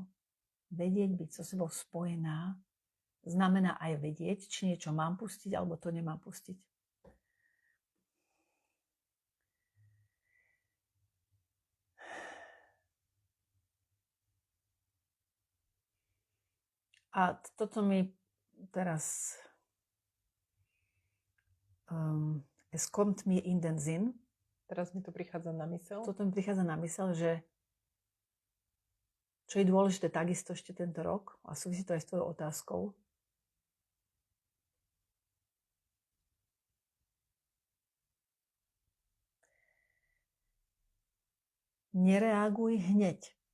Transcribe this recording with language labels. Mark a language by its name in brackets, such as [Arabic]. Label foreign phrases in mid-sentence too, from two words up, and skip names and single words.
[Slovak] Vedieť, byť so sebou spojená, znamená aj vedieť, či niečo mám pustiť, alebo to nemám pustiť. A toto mi teraz [German] es kommt mir in den Sinn. [Slovak] Teraz mi to prichádza na myseľ. Toto mi prichádza na myseľ, že čo je dôležité takisto ešte tento rok, a súvisí to aj s tvojou otázkou, nereaguj hneď.